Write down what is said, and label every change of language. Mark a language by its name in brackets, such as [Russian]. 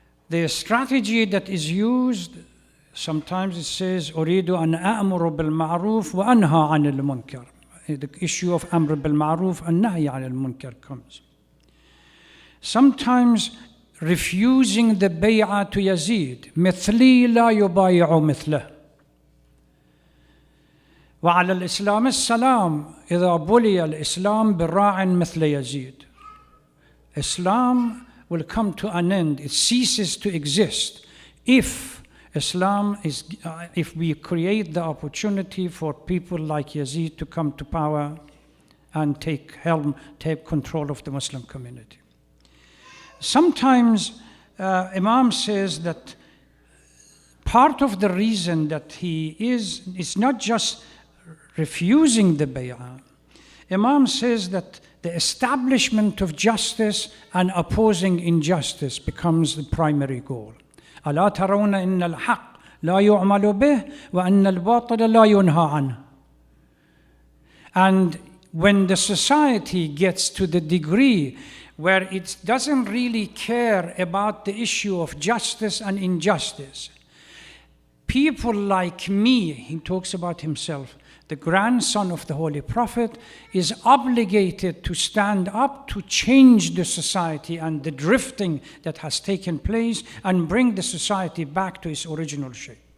[English] The strategy that is used, sometimes it says, [Arabic] أريد أن أأمر بالمعروف وأنهى عن المنكر. [English] The issue of Amr bil Ma'ruf and Nahy عن المنكر comes. Sometimes refusing the bay'ah to Yazid, [Arabic] مثلي لا يبايع مثله. وعلى الإسلام السلام إذا بلي الإسلام براع مثل يزيد. [English] Islam will come to an end, it ceases to exist if if we create the opportunity for people like Yazid to come to power and take control of the Muslim community. Sometimes Imam says that part of the reason that he is not just refusing the bay'ah. Imam says that the establishment of justice and opposing injustice becomes the primary goal. [Arabic] ألا ترون إن الحق لا يعمل به وأن الباطل لا ينهى عنه. [English] And when the society gets to the degree where it doesn't really care about the issue of justice and injustice, people like me, he talks about himself, the grandson of the Holy Prophet, is obligated to stand up to change the society and the drifting that has taken place and bring the society back to its original shape.